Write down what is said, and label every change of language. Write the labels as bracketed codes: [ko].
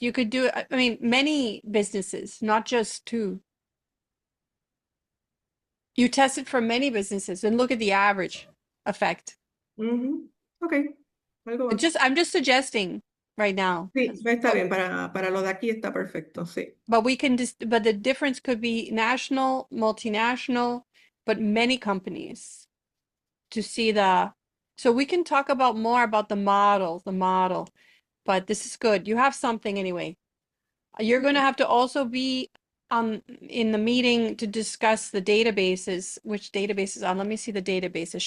[en] You could do it, I mean, many businesses, not just two. You test it for many businesses and look at the average effect. [es] Ujú. Ok, algo va. [en] I'm just suggesting right now. [es] Sí, está bien, para lo de aquí está perfecto, sí. [en] But we can just, but the difference could be national, multinational, but many companies to see so we can talk about more about the model, but this is good. You have something anyway. You're going to have to also be in the meeting to discuss the databases, which databases let me see the databases.